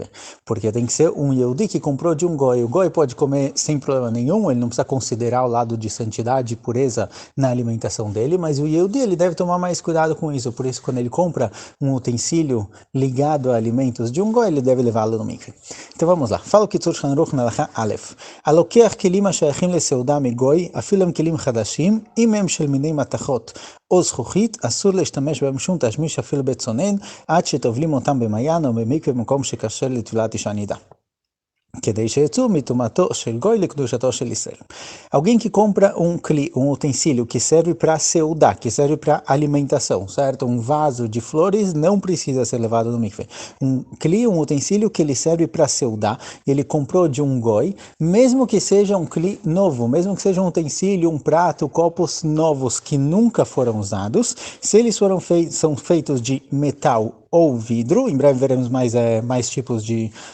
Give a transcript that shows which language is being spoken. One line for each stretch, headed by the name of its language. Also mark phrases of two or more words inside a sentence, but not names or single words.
Portuguese: Porque tem que ser um Yehudi que comprou de um goi. O goi pode comer sem problema nenhum, ele não precisa considerar o lado de santidade e pureza na alimentação dele, mas o Yehudi, ele deve tomar mais cuidado com isso. Por isso, quando ele compra um utensílio ligado a alimentos de um goi, ele deve levá-lo no mikve. Então vamos lá. Fala o Kitzur Shulchan Aruch na
Hebrew: הלכה אלף. הלוקח כלים השייכים לסעודה מגוי, אפילו הם כלים חדשים, אם הם של מיני מתכות או זכוכית, אסור להשתמש בהם שום תשמיש אפילו בצונן, עד שטובלים אותם במעיין או במקווה במקום שכשר לטבילת אישה נידה. כדי שיצאו מטומאתו של גוי לקדושתו של ישראל.
Portuguese: Alguém que compra um utensílio que serve para seudá, que serve para alimentação, certo? Um vaso de flores não precisa ser levado no mikve. Um utensílio que ele serve para seudá, ele comprou de um goi, mesmo que seja um kli novo, mesmo que seja um utensílio, um prato, copos novos que nunca foram usados, se eles são feitos de metal ou vidro, em breve veremos mais tipos de